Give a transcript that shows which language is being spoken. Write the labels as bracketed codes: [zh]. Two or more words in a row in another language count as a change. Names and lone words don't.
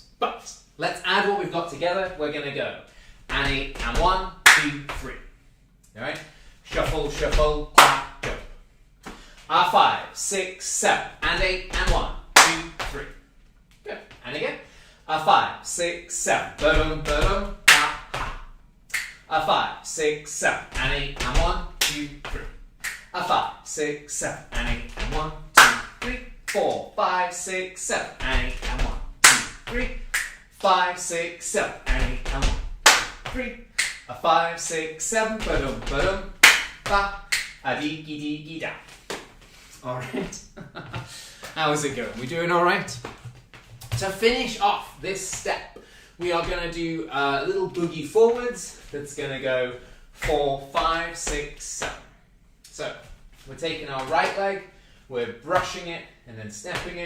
[en] But let's add what we've got together. We're going to go and 8 and 1, 2, 3. All right? Shuffle, shuffle, clap, jump. 5, 6, 7, and 8 and 1, 2, 3. Good. And again. 5, 6, 7, ba-dum, ba-dum, ha, ha. 5, 6, 7, and 8 and 1, 2, 3. 5, 6, 7, and 8 and 1, 2, 3, 4, 5, 6, 7, and 8 and 1, 2, 3, 5, 6, 7, and 8 and 1, 2, 3, 5, 6, 7, ba-dum, ba-dum, ba, a-dee-gee-dee-gee-da. All right. How is it going? We doing all right? To finish off this step, we are going to do a little boogie forwards. That's going to go 4, 5, 6, 7. So, we're taking our right leg, we're brushing it and then stepping it.